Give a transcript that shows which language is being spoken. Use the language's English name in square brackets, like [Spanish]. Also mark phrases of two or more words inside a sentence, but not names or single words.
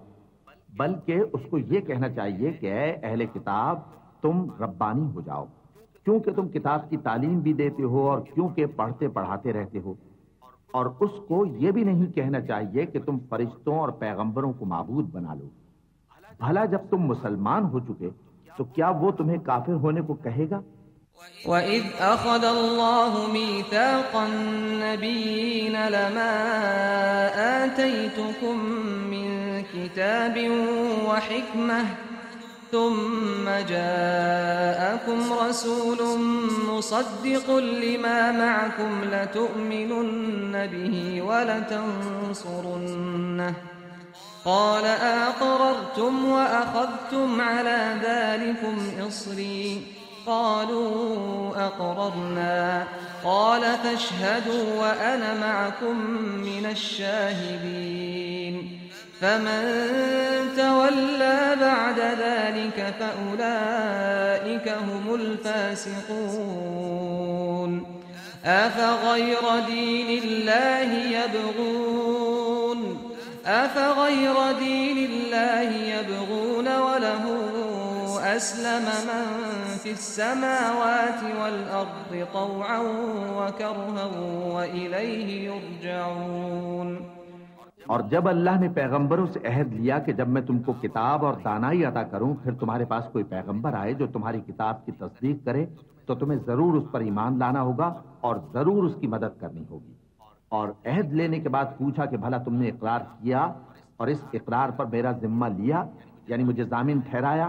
[Urdu] بلکہ اس کو یہ کہنا چاہیے کہ اے اہل کتاب، تم ربانی ہو جاؤ، کیونکہ تم کتاب کی تعلیم بھی دیتے ہو اور کیونکہ پڑھتے پڑھاتے رہتے ہو. اور اس کو یہ بھی نہیں کہنا چاہیے کہ تم فرشتوں اور پیغمبروں کو معبود بنا لو. بھلا جب تم مسلمان ہو چکے تو کیا وہ تمہیں کافر ہونے کو کہے گا? [Arabic] وإذ أخذ الله ميثاق النبيين لما آتيتكم من كتاب وحكمة ثم جاءكم رسول مصدق لما معكم لتؤمنن به ولتنصرنه قال أأقررتم وأخذتم على ذلكم إصري قالوا أقررنا قال فاشهدوا وأنا معكم من الشاهدين فمن تولى بعد ذلك فأولئك هم الفاسقون. أفغير دين الله يبغون وله أسلم من في السماوات والأرض طوعا وكرها وإليه يرجعون. [Urdu] اور جب اللہ نے پیغمبروں سے عہد لیا کہ جب میں تم کو کتاب اور دانائی عطا کروں، پھر تمہارے پاس کوئی پیغمبر آئے جو تمہاری کتاب کی تصدیق کرے، تو تمہیں ضرور اس پر ایمان لانا ہوگا اور ضرور اس کی مدد کرنی ہوگی. اور عہد لینے کے بعد پوچھا کہ بھلا تم نے اقرار کیا اور اس اقرار پر میرا ذمہ لیا، یعنی مجھے ضامن ٹھہرایا?